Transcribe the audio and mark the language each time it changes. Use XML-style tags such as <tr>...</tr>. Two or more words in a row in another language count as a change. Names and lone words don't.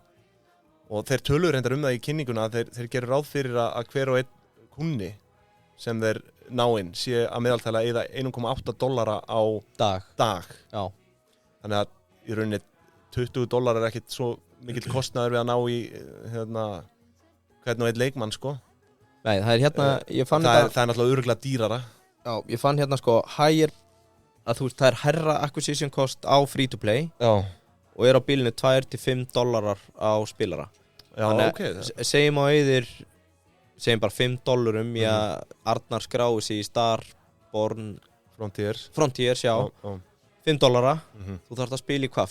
<is>Og þeir tölur reyndar það í kynninguna að þeir gerur ráð fyrir að hver og einn kunni sem þeir ná inn sé að meðaltala eða $1,8 á dag. Já. Þannig að í rauninni $20 er ekkit svo mikill kostnaður við að ná í hvern og einn leikmann sko. Nei, það er hérna ég fann það er náttúrulega örugglega dýrara. Já, ég fann hérna sko higher að þú veist það er herra</is> <en>acquisition cost</en> <is>á</is> <en>free to play.</en> <is>Já. Og á bilinu $2-5 á spilara. Já, þannig segjum á eyðir segjum bara $5 í að Arnar skrái sig í Starborn Frontiers, já. $5. Þú þarft að spila í hvað?</is>